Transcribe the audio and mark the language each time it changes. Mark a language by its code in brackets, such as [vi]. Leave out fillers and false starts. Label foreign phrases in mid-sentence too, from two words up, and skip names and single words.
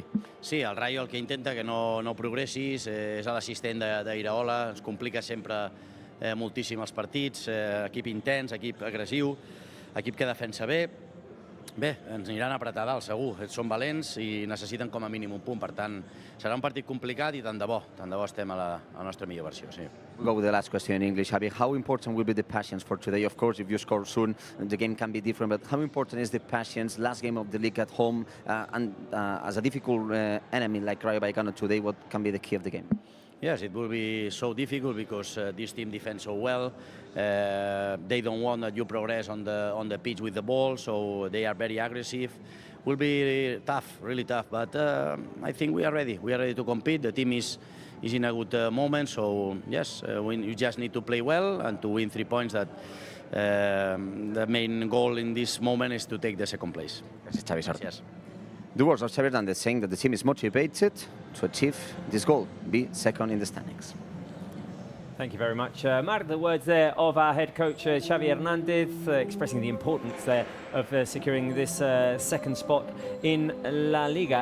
[ca] Sí, el Rayo el que intenta que no progressis, és l'assistent d'Iraola, ens complica sempre moltíssim els partits, equip intens, equip agressiu, equip que defensa bé. Bé, ens aniran a apretar dalt, segur. Són valents i necessiten com a mínim un punt. Per tant, serà un partit complicat i tant de bo estem a la nostra millor versió, sí. [en] We'll go with the last question in English, Xavi. How important will be the patience for today? Of course, if you score soon, the game can be different, but how important is the patience? Last game of the league at home, and as a difficult enemy like Rayo Vallecano today, what can be the key of the game? Yes, it will be so difficult because this team defends so well. They don't want that you progress on the pitch with the ball, so they are very aggressive. Will be tough, really tough, but I think we are ready. We are ready to compete. The team is in a good moment, so yes, you just need to play well and to win 3 points. That the main goal in this moment is to take the second place. [ca] Gràcies, Xavi. Sort. [en] Yes. The words of Xavi Hernández saying that the team is motivated to achieve this goal, be second in the standings. Thank you very much, Marc. The words there of our head coach, Xavi Hernández, expressing the importance there of securing this second spot in La Liga.